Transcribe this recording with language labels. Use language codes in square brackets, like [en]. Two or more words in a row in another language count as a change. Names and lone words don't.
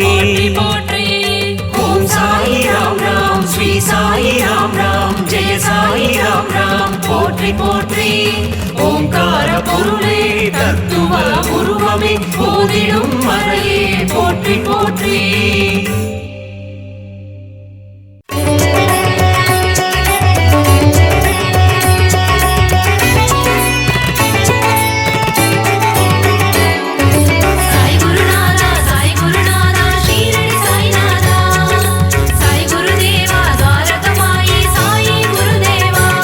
[ta] போற்றி ஓம் சாயி ராம் ராம் ஸ்ரீ சாயி ராம் ராம் ஜெய சாயி ராம் ராம் போற்றி போற்றி ஓங்கார பொருளே தத்துவ உருவமே போதிடும் மறையே போற்றி போற்றி [hi] साई गुरुनाथा शीरडी साईनाथा साई गुरुदेवा द्वारकमाई साई गुरुदेवा